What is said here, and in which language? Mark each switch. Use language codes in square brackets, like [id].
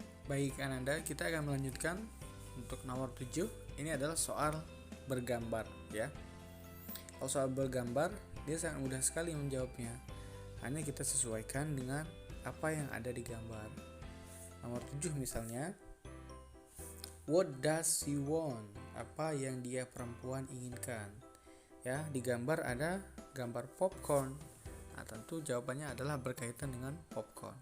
[id] Baik Ananda, kita akan melanjutkan untuk nomor 7. Ini adalah soal bergambar ya. Kalau soal bergambar, dia sangat mudah sekali menjawabnya. Hanya kita sesuaikan dengan apa yang ada di gambar. Nomor 7 misalnya, [en] what does she want? [id] Apa yang dia perempuan inginkan? Ya, di gambar ada gambar popcorn. Nah, tentu jawabannya adalah berkaitan dengan popcorn.